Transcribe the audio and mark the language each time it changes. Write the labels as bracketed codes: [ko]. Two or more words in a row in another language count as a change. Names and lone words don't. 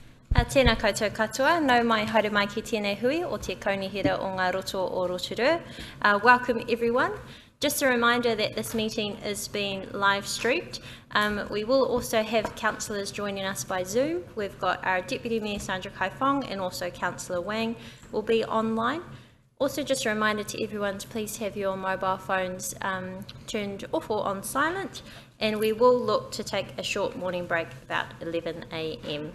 [mi] Tēnā koutou katoa, nau mai haere mai ki tēnei hui o te kaunihira o ngā roto o Rotorua. [en] Welcome everyone. Just a reminder that this meeting is being live streamed. We will also have councillors joining us by Zoom. We've got our Deputy Mayor Sandra Kaifong and also Councillor Wang will be online. Also just a reminder to everyone to please have your mobile phones turned off or on silent, and we will look to take a short morning break about 11 a.m.